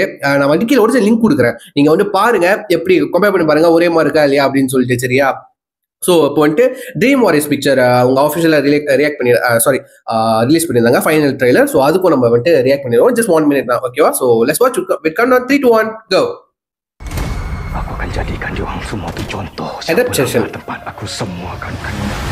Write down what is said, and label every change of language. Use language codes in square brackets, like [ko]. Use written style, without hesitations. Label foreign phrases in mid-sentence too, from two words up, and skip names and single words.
[ta] நான் வந்து கீழே ஒரு லிங்க் கொடுக்குறேன், நீங்க வந்து பாருங்க, எப்படி கம்பேர் பண்ணி பாருங்க, ஒரே மாதிரி இருக்கா இல்லையா அப்படின்னு சொல்லிட்டு, சரியா? ஸோ இப்போ வந்துட்டு ட்ரீம் வாரியர்ஸ் பிக்சர் அவங்க ஆஃபிஷியலாக ரியாக்ட் பண்ணி ரிலீஸ் பண்ணியிருந்தாங்க [en] final trailer. [ta] ஸோ அதுக்கும் நம்ம வந்துட்டு ரியாக்ட் பண்ணிடுவோம். [en] just 1 minute தான், ஓகேவா? so let's watch with count on 3, 2, 1, go. [ms] Aku akan jadikan diorang semua tu contoh. Adaptation. Siapa tempat aku, semua akan kena.